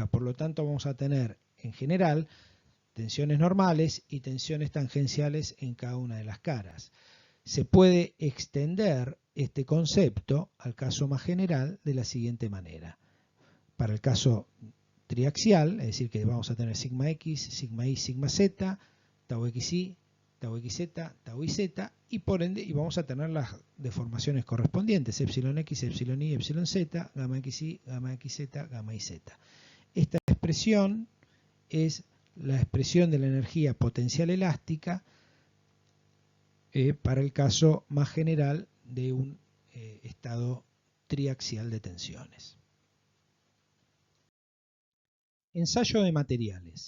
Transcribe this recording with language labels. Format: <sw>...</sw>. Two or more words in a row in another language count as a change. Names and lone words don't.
<es>Por lo tanto, vamos a tener, en general, tensiones normales y tensiones tangenciales en cada una de las caras. Se puede extender este concepto al caso más general de la siguiente manera. Para el caso triaxial, es decir, que vamos a tener sigma x, sigma y, sigma z, tau xy, tau xz, tau yz, y por ende y vamos a tener las deformaciones correspondientes, epsilon x, epsilon y, epsilon z, gamma xy, gamma xz, gamma yz. Esta expresión es la expresión de la energía potencial elástica para el caso más general de un estado triaxial de tensiones. Ensayo de materiales.</es>